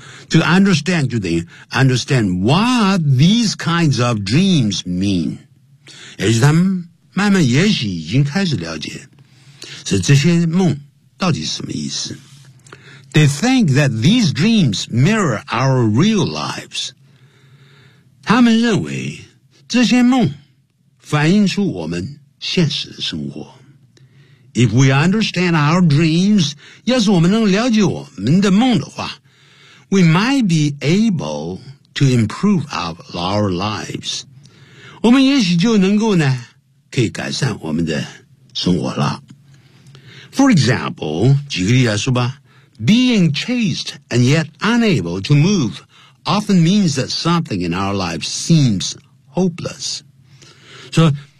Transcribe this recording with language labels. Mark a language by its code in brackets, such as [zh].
[en] To understand [zh] 就等于 [en] understand what these kinds of dreams mean. [zh] 也许他们慢慢也许已经开始了解，是这些梦到底是什么意思。 [en] They think that these dreams mirror our real lives. [zh] 他们认为这些梦反映出我们现实的生活。 [en] If we understand our dreams, [zh] 要是我们能了解我们的梦的话， [en] we might be able to improve our lives. [zh] 我们也许就能够呢，可以改善我们的生活了。 [en] For example, [zh] 举个例来说吧， [en] being chased and yet unable to move often means that something in our lives seems hopeless. [zh] 所以